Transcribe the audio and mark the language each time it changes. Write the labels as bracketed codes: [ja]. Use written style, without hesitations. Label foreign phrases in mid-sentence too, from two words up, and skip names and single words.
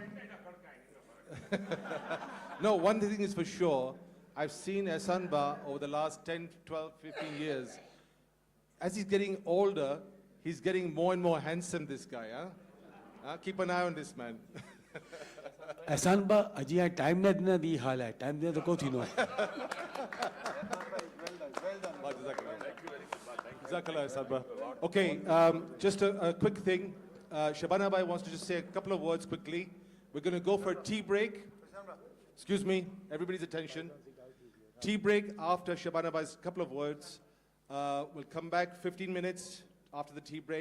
[en] No, one thing is for sure. I've seen Asanba over the last 10, 12, 15 years. As he's getting older, he's getting more and more handsome, this guy. Keep an eye on this man. [kfr] Asanba, aji time na dina di hala. Time dina to ko thino. [en] Jazakallah, Asanba. Okay, just a quick thing. Shabana Bhai wants to just say a couple of words quickly. We're going to go for a tea break. Excuse me, everybody's attention. Tea break after Shabana Bhai's couple of words. We'll come back 15 minutes after the tea break.